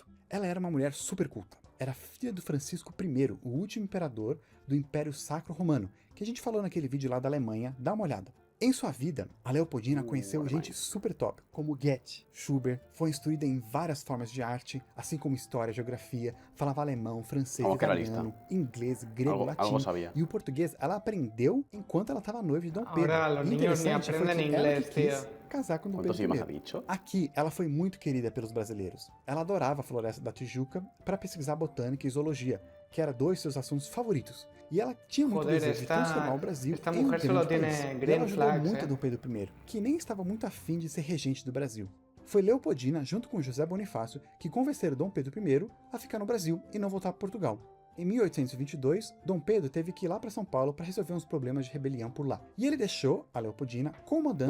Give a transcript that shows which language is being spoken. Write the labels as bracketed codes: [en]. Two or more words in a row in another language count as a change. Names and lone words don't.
[pt] Ela era uma mulher super culta. Era filha do Francisco I, o último imperador do Império Sacro Romano, que a gente falou naquele vídeo lá da Alemanha, dá uma olhada. Em sua vida, a Leopoldina conheceu gente super top, como Goethe, Schubert, foi instruída em várias formas de arte, assim como história, geografia, falava alemão, francês, Como que era italiano, inglês, grego, [es] Algo [pt] latim, sabia. e o português ela aprendeu enquanto ela estava noiva de Dom Pedro. [es] Ahora los [pt] E [es] niños ni [pt] interessante foi [es] aprenden [pt] que ela [es] inglés, [pt] que quis [es] tío. [pt] casar com Dom [es] ¿Cuántos [pt] Pedro [es] idiomas ha [pt] I. [es] dicho? [pt] Aqui, ela foi muito querida pelos brasileiros. Ela adorava a Floresta da Tijuca para pesquisar botânica e zoologia, que era dois de seus assuntos favoritos. E ela tinha muito [es] Joder, [pt] desejo de transformar o Brasil [es] esta [pt] em um [es] mujer solo [pt] grande [es] tiene [pt] país. E ela [en] green [pt] ajudou [en] flags, [pt] muito [es] eh? [pt] Dom Pedro I, que nem estava muito afim de ser regente do Brasil. Foi Leopoldina, junto com José Bonifácio, que convenceram Dom Pedro I a ficar no Brasil e não voltar para Portugal. Em 1822, Dom Pedro teve que ir lá para São Paulo para resolver uns problemas de rebelião por lá. E ele deixou a Leopoldina comandando